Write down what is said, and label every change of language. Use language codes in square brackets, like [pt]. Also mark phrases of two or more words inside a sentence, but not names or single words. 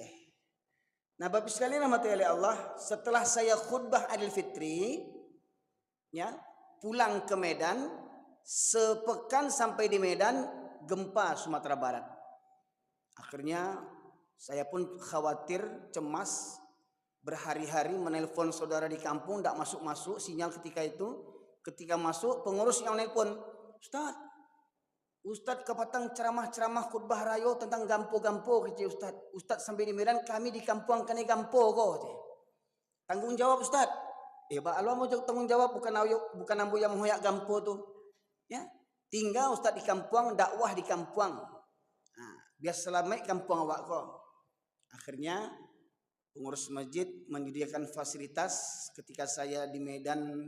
[id] Nah, Bapak sekalian rahmati oleh Allah, setelah saya khutbah Idul Fitri, ya, pulang ke Medan, sepekan sampai di Medan, gempa Sumatera Barat. Akhirnya saya pun khawatir, cemas, berhari-hari menelpon saudara di kampung, tidak masuk-masuk sinyal ketika itu. Ketika masuk, pengurus yang nelpon, [min] Ustadz kepatang ceramah-ceramah khutbah rayo tentang gampo-gampo, kecil Ustadz sampai di Medan, kami di kampung kene gampo kok. [id] Tanggung jawab Ustadz. Pak Allah mau tanggung jawab, [min] bukan ambo yang menghoyak gampo tuh. [id] Ya, tinggal Ustadz di kampung, dakwah di kampung. Nah, biar [min] selamat kampung awak kok. [id] Akhirnya pengurus masjid menyediakan fasilitas ketika saya di Medan.